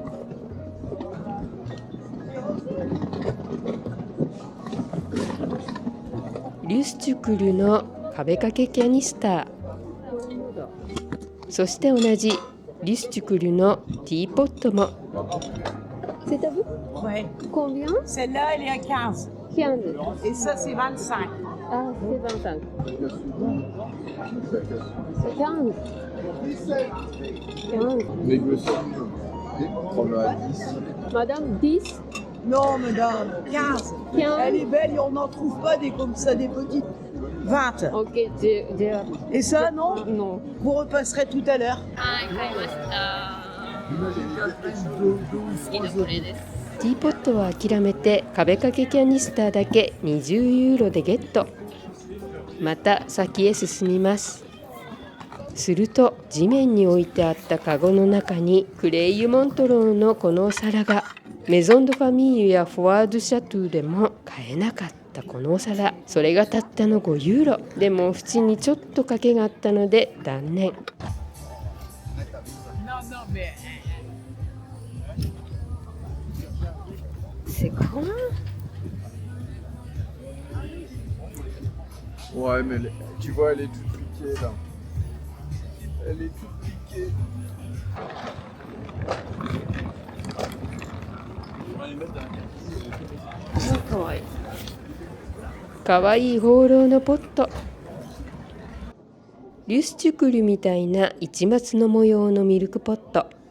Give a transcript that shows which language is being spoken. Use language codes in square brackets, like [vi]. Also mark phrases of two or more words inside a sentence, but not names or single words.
[ja] リュスチュクルの壁掛けキャニスター。そして同じリュスチュクルのティーポットも。 [fr] C'est à vous? Oui. Combien? Celle-là, elle est à 15. 15. Et ça, c'est 25. Ah, c'est 25. 15. 15. Négocier. Prends-le à 10. Madame, 10. Non, madame, 15. 15. Elle est belle et on n'en trouve pas des comme ça, des petites. 20 20. OK, j'ai Et ça, non non。 Vous repasserez tout à l'heure. [ja] はい、買いました。好きなこれです。ティーポットは諦めて壁掛けキャニスターだけ20ユーロでゲット。また先へ進みます。すると地面に置いてあったカゴの中にクレイユ・モントローのこのお皿が。メゾン・ド・ファミーユやフォワード・シャトゥでも買えなかったこのお皿、それがたったの5ユーロ。でも縁にちょっと賭けがあったので断念。 [fr] C'est con. Ouais, mais tu vois, elle est toute piquée là. Elle est toute piquée. [ja] Kawaii. かわいいホーローのポット。リュスチュクルみたいな市松の模様のミルクポット。